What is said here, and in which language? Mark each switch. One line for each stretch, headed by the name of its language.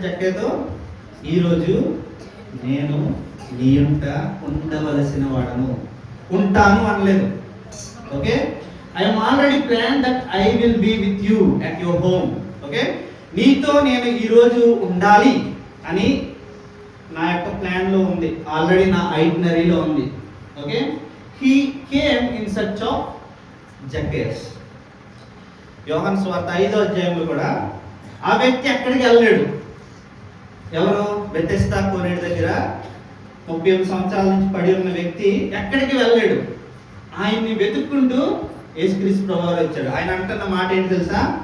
Telugu: జక్కయ్యతో ఈరోజు నేను నీ ఇంట ఉండవలసిన వాడను. ఉంటాను అనలేదు.
English: Okay, I am already plan that I will be with you at your home.
Telugu: Okay, నీతో నేను ఈరోజు ఉండాలి అని నా యొక్క ప్లాన్లో ఉంది, ఆల్రెడీ నా ఐటినరీలో ఉంది.
English: Okay, he came in search of Zacchaeus.
Telugu: యోహాను సువార్త 5వ అధ్యాయంలో కూడా ఆ వ్యక్తి ఎక్కడికి వెళ్ళలేడు. ఎవరు? బెతెస్దా కోనేరు దగ్గర 38 సంవత్సరాల నుంచి పడి ఉన్న వ్యక్తి ఎక్కడికి వెళ్ళలేడు. ఆయన్ని వెతుక్కుంటూ యేసుక్రీస్తు ప్రభువు వచ్చాడు. ఆయన అంటున్న మాట ఏంటి తెలుసా?